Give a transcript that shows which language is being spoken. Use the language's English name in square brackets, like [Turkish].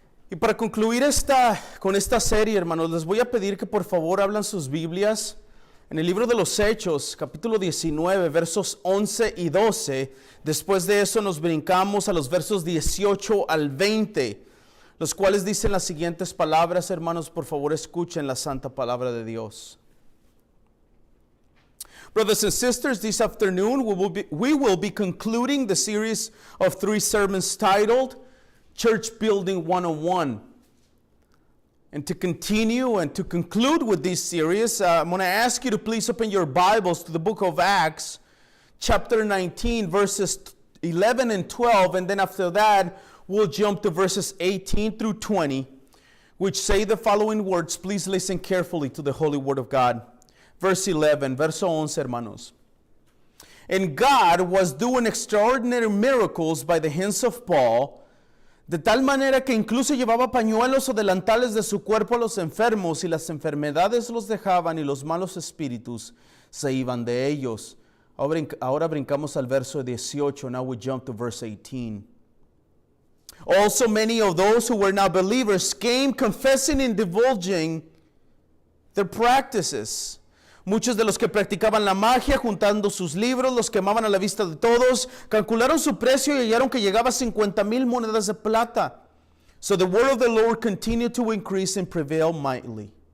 [Spanish] Y para concluir con esta serie, hermanos, les voy a pedir que por favor abran sus Biblias en el libro de los Hechos, capítulo 19, versos 11 y 12. Después de eso nos brincamos a los versos 18 al 20, los cuales dicen las siguientes palabras. Hermanos, por favor escuchen la santa palabra de Dios. [English] Brothers and sisters, this afternoon we will be concluding the series of 3 sermons titled Church Building 101. And to continue and to conclude with this series, I'm going to ask you to please open your Bibles to the book of Acts, chapter 19, verses 11 and 12. And then after that, we'll jump to verses 18 through 20, which say the following words. Please listen carefully to the holy word of God. Verse 11, [Spanish] verso 11, hermanos. [English] And God was doing extraordinary miracles by the hands of Paul, [Spanish] de tal manera que incluso llevaba pañuelos o delantales de su cuerpo a los enfermos, y las enfermedades los dejaban y los malos espíritus se iban de ellos. Ahora brincamos al verso 18. [English] Now we jump to verse 18. Also many of those who were not believers came, confessing and divulging their practices. [Spanish] Muchos de los que practicaban la magia, juntando sus libros, los quemaban a la vista de todos, calcularon su precio y hallaron que llegaba a 50,000 monedas de plata. [English] So the word of the Lord continued to increase and prevail mightily.